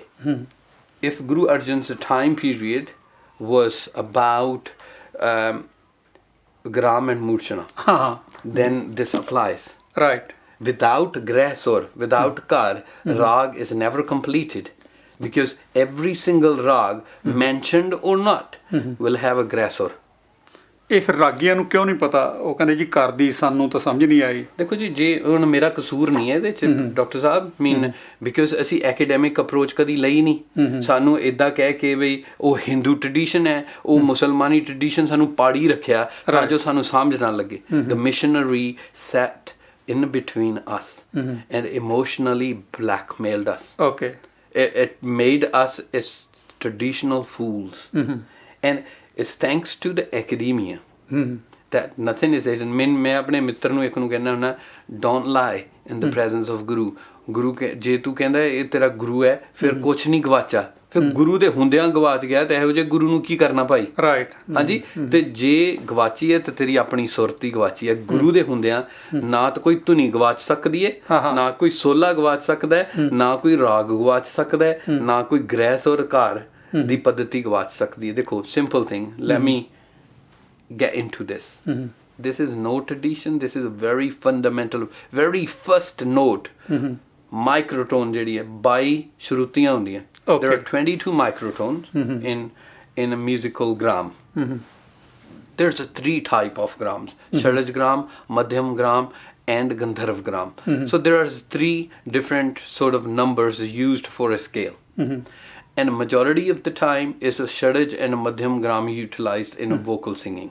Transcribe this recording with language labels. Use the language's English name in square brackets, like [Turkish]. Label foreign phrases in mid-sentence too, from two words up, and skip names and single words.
[English] If Guru Arjan's time period was about Gram and Murchana, then this applies. Right. Without Grasor, without Kar, Rag is never completed. Because every single Rag, mentioned or not, will have a Grasor. [Punjabi] ਇਹ ਫਿਰ ਰਾਗੀਆਂ ਨੂੰ ਕਿਉਂ ਨਹੀਂ ਪਤਾ? ਉਹ ਕਹਿੰਦੇ ਜੀ ਘਰ ਦੀ ਸਾਨੂੰ ਤਾਂ ਸਮਝ ਨਹੀਂ ਆਈ। ਦੇਖੋ ਜੀ, ਜੇ ਹੁਣ ਮੇਰਾ ਕਸੂਰ ਨਹੀਂ ਹੈ ਇਹਦੇ 'ਚ ਡਾਕਟਰ ਸਾਹਿਬ, ਬਿਕਾਜ਼ ਅਸੀਂ [English] academic approach [Punjabi] ਕਦੀ ਲਈ ਨਹੀਂ। ਸਾਨੂੰ ਇੱਦਾਂ ਕਹਿ ਕੇ ਬਈ ਉਹ ਹਿੰਦੂ ਟ੍ਰੈਡੀਸ਼ਨ ਹੈ, ਉਹ ਮੁਸਲਮਾਨੀ ਟ੍ਰੈਡੀਸ਼ਨ ਸਾਨੂੰ ਪਾੜੀ ਰੱਖਿਆ ਤਾਂ ਜੋ ਸਾਨੂੰ ਸਮਝ ਨਾ ਲੱਗੇ। [English] the missionary set in between us and emotionally blackmailed us. Okay. It made us as traditional fools. And it's thanks to the academia that nothing is hidden. [Hindi] मैं अपने मित्र [Punjabi] ਨੂੰ ਇੱਕ ਨੂੰ ਕਹਿੰਦਾ ਹੁੰਦਾ, [English] don't lie in the presence of Guru. [Punjabi] Guru ਜੇ ਤੂੰ ਕਹਿੰਦਾ ਇਹ ਤੇਰਾ ਗੁਰੂ ਹੈ, ਫਿਰ ਕੁਛ ਨਹੀਂ ਗਵਾਚਾ। ਫਿਰ ਗੁਰੂ ਦੇ ਹੁੰਦਿਆਂ ਗਵਾਚ ਗਿਆ ਤੇ ਇਹੋ ਜਿਹੇ ਗੁਰੂ ਨੂੰ ਕੀ ਕਰਨਾ ਭਾਈ? ਰਾਈਟ। ਹਾਂਜੀ, ਤੇ ਜੇ ਗਵਾਚੀ ਹੈ ਤੇ ਤੇਰੀ ਆਪਣੀ ਸੁਰਤੀ ਗਵਾਚੀ ਹੈ। ਗੁਰੂ ਦੇ ਹੁੰਦਿਆਂ ਨਾ ਤਾਂ ਕੋਈ ਧੁਨੀ ਗਵਾਚ ਸਕਦੀ ਹੈ, ਨਾ ਕੋਈ ਸੋਲਾ ਗਵਾਚ ਸਕਦਾ ਹੈ, ਨਾ ਕੋਈ ਰਾਗ ਗਵਾਚ ਸਕਦਾ ਹੈ, ਨਾ ਕੋਈ ਗ੍ਰਹਿ ਸੁਰ ਘਰ ਦੀ ਪੱਧਤੀ ਗਵਾਚ ਸਕਦੀ ਹੈ। [English] ਦੇਖੋ, simple thing, let me get into this. This is no tradition. This is a very fundamental, very first note. [Punjabi] Microtone ਜਿਹੜੀ ਹੈ 22 ਸ਼ਰੂਤੀਆਂ ਹੁੰਦੀਆਂ। [English] There are 22 microtones in a musical gram. There's a 3 type of grams: Sharaj gram, Madhyam gram, and Gandharv gram. So there are 3 different sort of numbers used for a scale. And majority of the time is a Sharaj and a Madhyam gram utilized in a vocal singing.